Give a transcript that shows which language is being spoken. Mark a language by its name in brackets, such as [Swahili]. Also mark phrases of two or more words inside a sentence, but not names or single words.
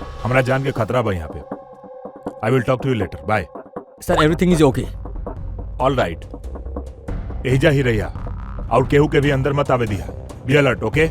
[Bhojpuri] हमरा जान के खतरा बा यहाँ पे। [English] I will talk to you later. Bye Sir, everything is OK. All right, [Bhojpuri] एहिजा ही रहिया और केहू के भी अंदर मत आवे दिया। [English] Be alert. OK